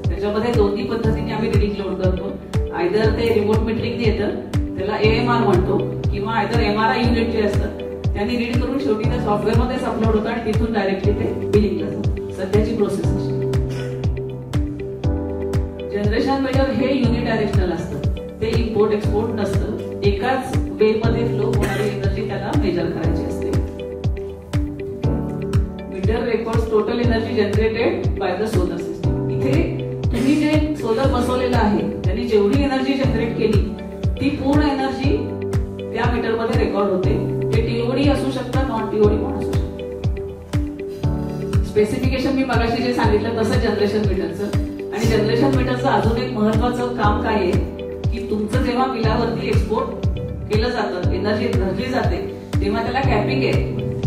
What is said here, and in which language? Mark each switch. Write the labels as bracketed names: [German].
[Marathi] त्याच्यामध्ये दोन्ही पद्धतीने आम्ही रिडिंग लोड करतो. आयदर ते रिमोट मीटरिंग येतं त्याला एएमआर म्हणतो किंवा आयदर एमआरआय युनिट जे असतं त्यांनी रीड करून शेवटी त्या सॉफ्टवेअरमध्येच अपलोड होतं आणि तिथून डायरेक्टली ते बिलिंगला जातं. सध्याची प्रोसेस अशी. जनरेशन मीटर हे युनिडायरेक्शनल असतं. ते इम्पोर्ट एक्सपोर्ट नसतं. एकाच वे मध्ये फ्लो होणारी एनर्जी त्याला मेजर करायची असते. [English] Meter records total energy generated by the solar system. [Marathi] इथे तुम्ही जे सोलर बसवलेलं आहे त्यांनी जेवढी एनर्जी जनरेट केली ती पूर्ण एनर्जी त्या मीटर मध्ये रेकॉर्ड होते. ते टीओडी असू शकतं, नॉन टीओडी पण असू शकतं. स्पेसिफिकेशन मी मगाशी जे सांगितलं तसं जनरेशन मीटरचं. आणि जनरेशन मीटरचं अजून एक महत्वाचं काम काय आहे की तुमचं जेव्हा बिलावरती एक्सपोर्ट केलं जातं, एनर्जी धरली जाते तेव्हा त्याला कॅपिंग आहे.